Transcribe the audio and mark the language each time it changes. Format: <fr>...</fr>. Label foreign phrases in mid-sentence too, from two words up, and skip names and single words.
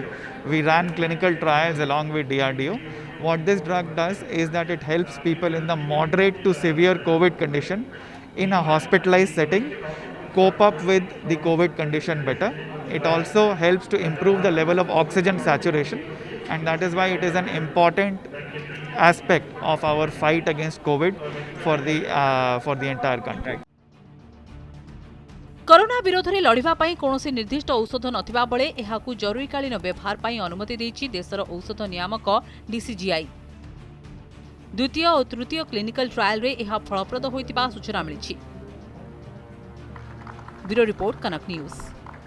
<en>We ran clinical trials along with DRDO. What this drug does is that it helps people in the moderate to severe COVID condition in a hospitalized setting cope up with the COVID condition better. It also helps to improve the level of oxygen saturation, and that is why it is an important aspect of our fight against COVID for the entire country.</en> <or>କୋରୋନା ବିରୋଧ ମେଁ ଲଢ଼ିବା ପାଇଁ କୋଣସି ନିର୍ଦ୍ଦିଷ୍ଟ ଔଷଧ ନଥିବା ବେଳେ ଏହାକୁ ଜରୁରୀକାଳୀନ ବ୍ୟବହାର ପାଇଁ ଅନୁମତି ଦେଇଛି ଦେଶର ଔଷଧ ନିୟାମକ DCGI। ଦ୍ୱିତୀୟ ଔର ତୃତୀୟ</or> <en>clinical trial</en> <or>ରେ ଏହା ଫଳପ୍ରଦ ହୋଇଥିବା ସୂଚନା ମିଳିଛି।</or> <en>Bureau report Kanak News.</en>